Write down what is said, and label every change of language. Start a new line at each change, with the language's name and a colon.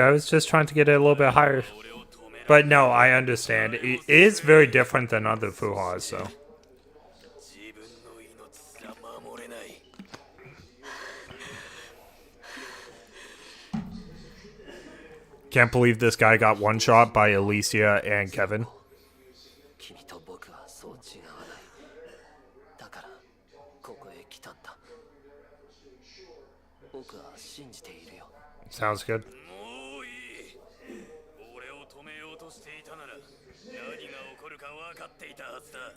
English: I was just trying to get it a little bit higher. But no, I understand. It is very different than other Fuhas, so.
Japanese: 自分の命すら守れない。
English: Can't believe this guy got one shot by Elysia and Kevin.
Japanese: 君と僕はそう違わない。だからここへ来たんだ。僕は信じているよ。
English: Sounds good.
Japanese: もういい。俺を止めようとしていたなら何が起こるか分かっていたはずだ。